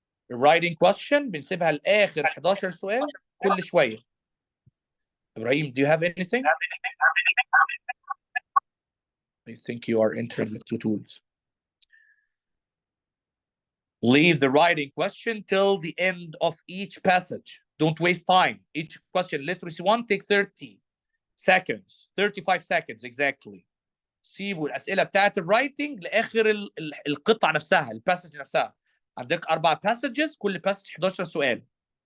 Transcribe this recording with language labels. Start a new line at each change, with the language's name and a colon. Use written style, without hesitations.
Arabic: Writing question بنسيبها لآخر 11 سؤال كل شوية.
English: إبراهيم, do you have anything? I think you are entering the 2 tools. Leave the writing question till the end of each passage. Don't waste time. Each question, literacy 1, take 30 seconds, 35 seconds exactly.
Arabic: سيبوا الأسئلة بتاعت الرايتنج لآخر القطعة نفسها، الباسج نفسها. عندك 4 passages، كل passage 11 سؤال.